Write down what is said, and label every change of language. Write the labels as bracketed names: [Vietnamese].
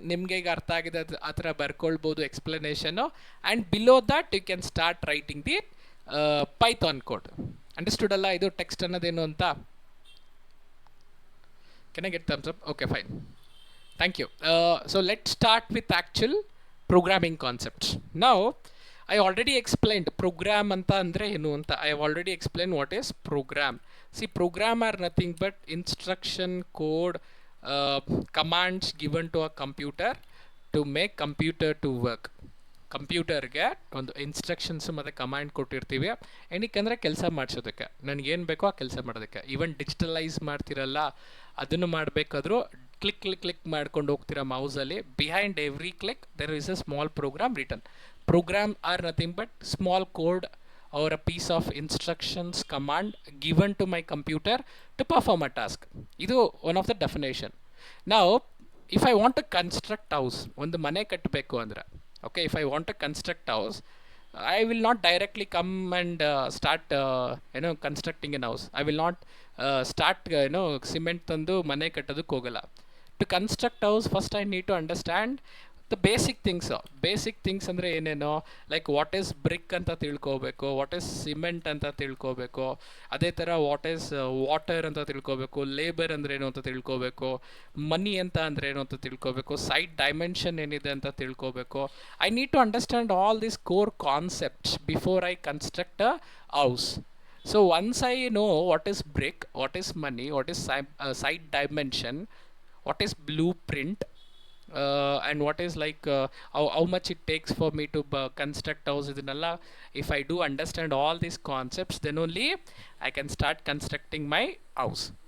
[Kannada] ನಿಮಗೆ ಈಗ ಅರ್ಥ ಆಗಿದೆ ಆ ಥರ ಬರ್ಕೊಳ್ಬೋದು explanation, [English] And below that you can start writing the Python code. [Kannada] Understood ಅಲ್ಲ ಇದು ಟೆಕ್ಸ್ಟ್ ಅನ್ನೋದೇನು ಅಂತ? [English] Can I get thumbs up? Okay, fine, thank you. So let start with actual programming concepts. Now I already explained program [Kannada] anta andre enu anta. [English] I have already explained what is program. See, program are nothing but instruction code, commands given to a computer to make computer to work. [Kannada] ಕಂಪ್ಯೂಟರ್ಗೆ ಒಂದು instructions ಮತ್ತು command ಕೊಟ್ಟಿರ್ತೀವಿ, ಏನಕ್ಕಂದರೆ ಕೆಲಸ ಮಾಡಿಸೋದಕ್ಕೆ, ನನಗೇನು ಬೇಕೋ ಆ ಕೆಲಸ ಮಾಡೋದಕ್ಕೆ. ಈವನ್ ಡಿಜಿಟಲೈಸ್ ಮಾಡ್ತಿರಲ್ಲ ಅದನ್ನು ಮಾಡಬೇಕಾದ್ರೂ ಕ್ಲಿಕ್ ಕ್ಲಿಕ್ ಕ್ಲಿಕ್ ಮಾಡ್ಕೊಂಡು ಹೋಗ್ತೀರಾ ಮೌಸಲ್ಲಿ, [English] Behind every click there is a small program return. Program are nothing but small code or a piece of instructions command given to my computer to perform a task. Idu one of the definition. Now if I want to construct house, [Kannada] ಒಂದು ಮನೆ ಕಟ್ಟಬೇಕು ಅಂದ್ರೆ, [English] okay, if I want to construct house, I will not directly come and start constructing an house. I will not start cement [Kannada] ತಂದು ಮನೆ ಕಟ್ಟೋದಕ್ಕೆ ಹೋಗಲ್ಲ. [English] To construct house, first I need to understand [Kannada] the basic things ಅಂದರೆ ಏನೇನೋ, like what is BRIC ಅಂತ ತಿಳ್ಕೋಬೇಕು, what is cement ಅಂತ ತಿಳ್ಕೋಬೇಕು, ಅದೇ ಥರ ವಾಟ್ ಈಸ್ ವಾಟರ್ ಅಂತ ತಿಳ್ಕೋಬೇಕು, ಲೇಬರ್ ಅಂದ್ರೆ ಏನು ಅಂತ ತಿಳ್ಕೋಬೇಕು, ಮನಿ ಅಂತ ಅಂದ್ರೆ ಏನು ಅಂತ ತಿಳ್ಕೋಬೇಕು, ಸೈಟ್ ಡೈಮೆನ್ಷನ್ ಏನಿದೆ ಅಂತ ತಿಳ್ಕೋಬೇಕು. [English] I need to understand all these core concepts before I construct a house. So once I know what is brick, what is money, what is site dimension, what is blueprint, and what is like how much it takes for me to construct house idinalla, if I do understand all these concepts, then only I can start constructing my house.